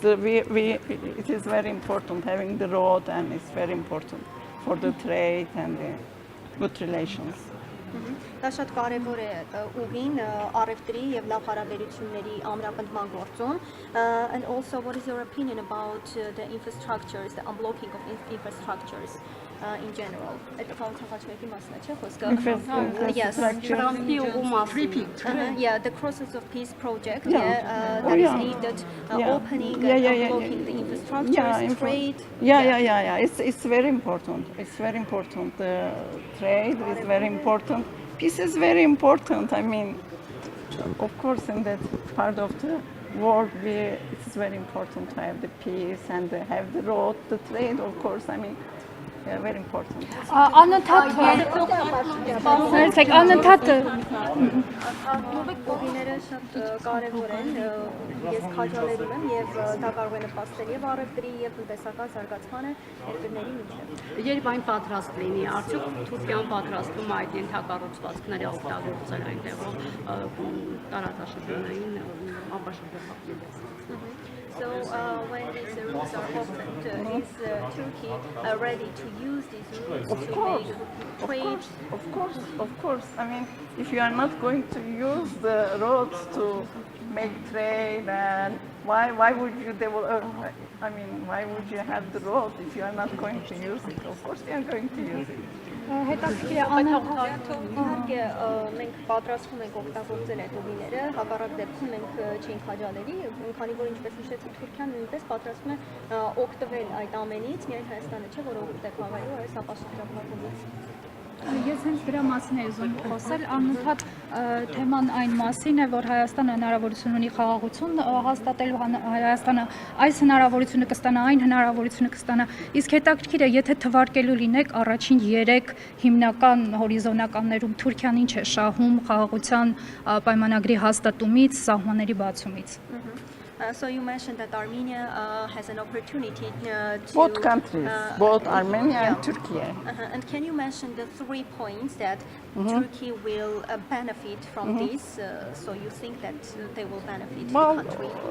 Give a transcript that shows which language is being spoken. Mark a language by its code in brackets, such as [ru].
[en] It is very important having the road, and it's very important for the trade and the good relations. [hy] Դա շատ կարևոր է ուղին առևտրի եւ լավ հարաբերությունների ամրապնդման գործում. [en] And also, what is your opinion about the infrastructures, the unblocking of infrastructures in general? [hy] Այդ քաղաքացիների մասն է, չէ՞ խոսքը? [en] Yes. [hy] Թրամփի ուղու մասին։ [en] Yeah, the Crosses of Peace project. That is aimed at opening and unblocking the infrastructures, trade. Yeah. It's very important. It's very important. The trade is very important. Peace is very important. I mean, of course, in that part of the world, it's very important to have the peace and to have the road, the trade, of course. I mean, very important. [hy] Կողմերը շատ կարևոր են, ես քաջալերում եմ եւ դա կարող է նպաստել եւ առևտրի եւ տնտեսական զարգացմանը երկրների միջեւ։ Երբ այն պատրաստ լինի, արդյոք Թուրքիան պատրաստվում է այդ ենթակառուցվածքները օգտագործել այնտեղով տարածաշրջանային ապաշրջափակման։ [en] So when these routes are opened, is Turkey ready to use these routes to make trade? Of course. I mean, if you are not going to use the roads to make trade, and why would you develop? I mean, why would you have the road if you are not going to use it? Of course, you are going to use it. [hy] Իհարկե մենք պատրաստվում ենք օգտագործել այդ ուղիները, հակառակ դեպքում մենք չենք քաջալերի, քանի որ ինչպես նշեցի Թուրքիան նույնպես պատրաստվում է օգտվել այդ ամենից, միայն Հայաստանը չէ, որ օգուտ է քաղելու այս ապաշրջափակումից։ Ես հենց դրա մասին եմ ուզում խոսել, անընդհատ թեման այն մասին է, որ Հայաստանը հնարավորություն ունի խաղաղություն հաստատելու, Հայաստանը այս հնարավորությունը կստանա, այն հնարավորությունը կստանա, իսկ հետաքրքիր է, եթե թվարկելու լինեք առաջին 3 հիմնական հորիզոնականներում Թուրքիան ինչ է շահում խաղաղության պայմանագրի հաստատումից, սահմանների բացումից։ [en] So you mentioned that Armenia has an opportunity to both countries, both Armenia and Turkey. And can you mention the 3 points that Turkey will benefit from this? So you think that they will benefit the country?